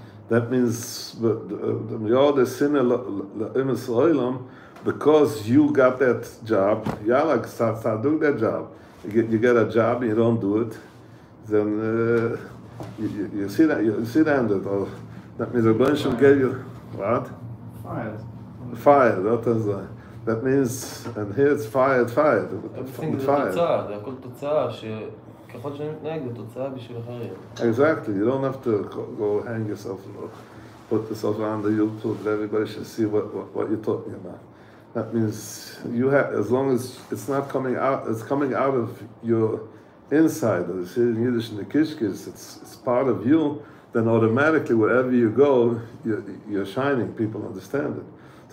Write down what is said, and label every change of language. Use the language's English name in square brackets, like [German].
[English] That means the sinner because you got that job, yalla, start doing that job. You get a job and you don't do it, then you see that that means a bunch of gave you what? Fired. That means, and here it's fired. Everything is [Hebrew] תוצאה, זה הכל תוצאה, שככל שאני מתנהג, זה תוצאה בשביל אחרים. [English] Exactly, you don't have to go hang yourself, put yourself on the YouTube, that everybody should see what you're talking about. That means you have, as long as it's not coming out, it's coming out of your inside, as you say in Yiddish in the Kishkis, it's part of you, then automatically wherever you go, you're shining, people understand it.